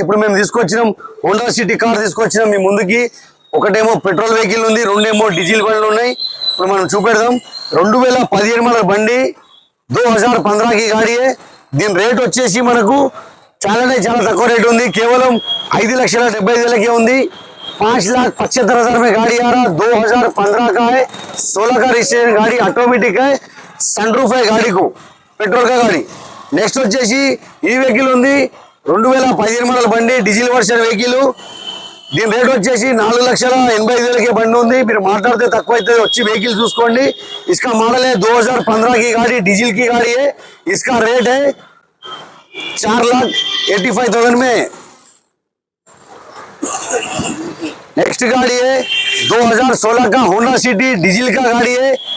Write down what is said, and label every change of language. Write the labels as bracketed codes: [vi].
[te] ఇప్పుడు మేము తీసుకొచ్చినాం హోండా సిటీ కార్ తీసుకొచ్చినాం మీ ముందుకి. ఒకటేమో పెట్రోల్ వెహికల్ ఉంది, రెండేమో డీజిల్ బండ్లు ఉన్నాయి. ఇప్పుడు మనం చూపెడదాం. 2017 మోడల్ బండి, [hi] 2015 की गाड़ी है. [te] దీని రేట్ వచ్చేసి మనకు చాలా తక్కువ రేట్ ఉంది. కేవలం 5,75,000 ఉంది. [hi] 5,75,000 में गाड़ी आ रहा. 2015 का है, 16 का रजिस्ट्रेशन गाड़ी, ऑटोमेटिक है, सनरूफ है गाड़ी को, पेट्रोल का गाड़ी. [te] నెక్స్ట్ వచ్చేసి ఈ వెహికల్ ఉంది, 2015 మోడల్ బండి, డీజిల్ వర్షన్ వెహికల్. దీని రేట్ వచ్చేసి 4,85,000 బండి ఉంది. మీరు మాట్లాడితే తక్కువ అయితే వచ్చి వెహికల్ చూసుకోండి. [hi] इसका मॉडल है 2015 की गाड़ी, डीजल की गाड़ी है. इसका रेट है 4,85,000 में. नेक्स्ट गाड़ी है 2016 का होंडा सिटी, डीजल का गाड़ी है.